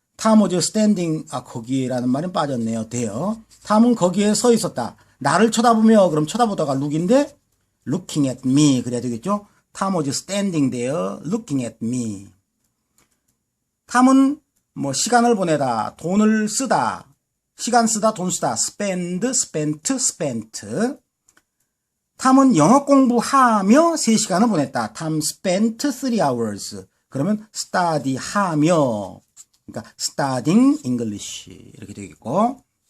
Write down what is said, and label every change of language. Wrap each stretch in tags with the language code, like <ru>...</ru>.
<ko>탐</ko> <en>was standing</en> <ko>거기에라는 말은 빠졌네요. 돼요. 탐은 거기에 서 있었다. 나를 쳐다보며 그럼 쳐다보다가 look인데</ko> <en>looking at me</en> <ko>그래야 되겠죠?</ko> <en>탐 was standing there looking at me.</en> <ko>탐은 뭐 시간을 보내다, 돈을 쓰다, 시간 쓰다, 돈 쓰다,</ko> <en>spend, spent, spent.</en> <ko>탐은 영어 공부하며 3시간을 보냈다. 탐</ko> <en>spent 3 hours.</en> <ko>그러면 study 하며, 그러니까</ko> <en>studying English</en> <ko>이렇게 되겠고.</ko>